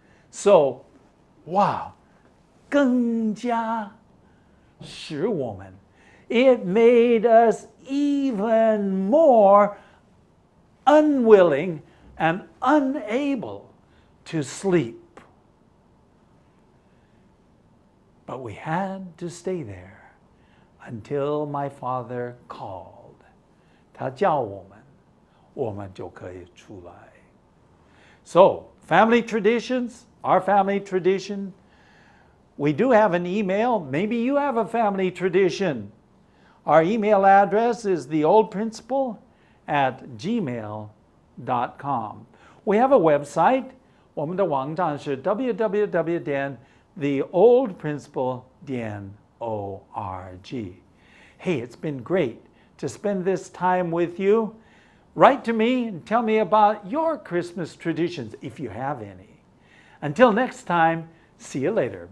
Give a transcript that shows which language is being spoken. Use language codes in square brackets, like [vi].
[en] So, wow, [zh] 更加使我们, [en] it made us even more unwilling and unable to sleep. But we had to stay there until my father called. [zh] 他叫我们,我们就可以出来. [en] So, family traditions, our family tradition. We do have an email. Maybe you have a family tradition. Our email address is theoldprinciple@gmail.com. We have a website. [zh] 我们的网站是 www.theoldprinciple.org. [en] Hey, it's been great to spend this time with you. Write to me and tell me about your Christmas traditions, if you have any. Until next time, see you later.